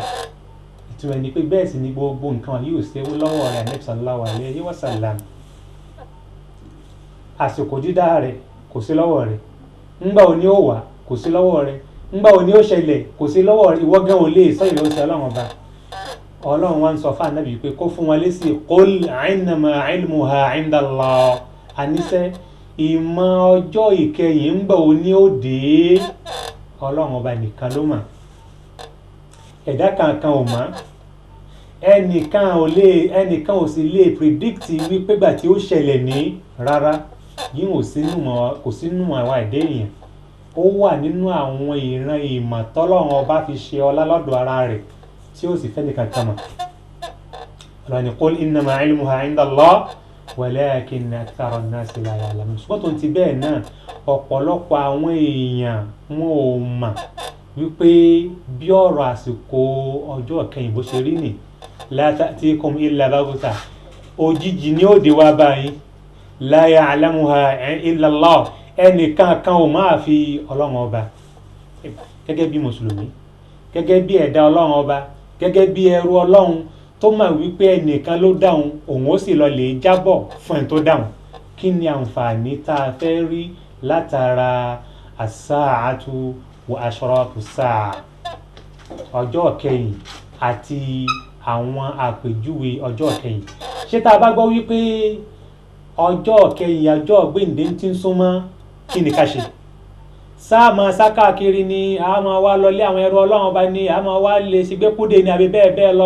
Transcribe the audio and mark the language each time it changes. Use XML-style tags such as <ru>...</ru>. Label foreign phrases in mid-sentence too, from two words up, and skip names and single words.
<yo>Ìtumọ̀ ni pé bẹ́ẹ̀ sì ni gbogbo nǹkan yóò ṣe lọ́wọ́ rẹ̀ Ànábì</yo> <ar>صلى الله عليه وسلم.</ar> <yo>Àsìkò dídá rẹ̀ kò sí lọ́wọ́ rẹ̀, ńgbà òní ó wà kò sí lọ́wọ́ rẹ̀, ńgbà òní ó ṣẹlẹ̀ kò sí lọ́wọ́ rẹ̀, ìwọ gan ò lè sọ ìrẹ́ oṣù Ọlọ́run ọba. Ọlọ́run wa ń sọ fún Ànábì pé kó fún wọn lésì</yo> <ar>قل إنما علمها عند الله</ar> <yo>àníṣẹ́ ìmọ̀ ọjọ́ ìkẹyìn ńgbà òní ó dé Ọlọ́run ọba nìkan ló mọ̀, ẹ̀dá kankan ò mọ̀, ẹnìkan ò sì lè predict wípé gbà tí ó ṣẹlẹ̀ ní rárá yìí kò sínú àwọn ẹ̀dá èèyàn. Ó wà nínú àwọn ìran ìmọ̀ tọ́lọ́run ọba fi ṣe ọlá lọ́dọ̀ ara rẹ̀ tí ó sì fẹ́ nìkan kan mọ̀. Ọlọ́run ní</yo> <ar>قل إنما علمها عند الله ولكن أكثر الناس لا يعلمون.</ar> <yo>Ṣùgbọ́n tó ń ti bẹ́ẹ̀ náà ọ̀pọ̀lọpọ̀ àwọn èèyàn wọn ò mọ̀ wípé bí ọ̀rọ̀ àsìkò ọjọ́ ìkẹyìn bó ṣe rí nì</yo> <ar>لا تأتيكم إلا بغتة</ar> <yo>òjijì ni ó dé wá báyìí</yo> <ar>لا يعلمها إلا الله</ar> <yo>ẹnìkan kan ò máa fi Ọlọ́run ọba. Gẹ́gẹ́ bí mùsùlùmí, gẹ́gẹ́ bí ẹ̀dá Ọlọ́run ọba, gẹ́gẹ́ bí ẹrú Ọlọ́run tó mọ̀ wípé ẹnìkan ló dáhùn òun ó sì lọ lè jábọ̀ fún ẹni tó dáhùn. Kí ni àǹfààní tá a fẹ́ rí látara</yo> <ar>الساعة وأشراط الساعة</ar> <yo>ọjọ́ ìkẹyìn àti àwọn àpèjúwe ọjọ́ ìkẹyìn? Ṣé tá a bá gbọ́ wípé ọjọ́ ìkẹyìn ọjọ́ gbèǹde ti ń súnmọ́ kí ni ká ṣe? Sáà máa sá káàkiri ni a máa wá lọlé àwọn ẹrú Ọlọ́run ọba ni a máa wá lè ṣe gbẹ́kúdè ni àbí bẹ́ẹ̀ bẹ́ẹ̀ lọ?</yo>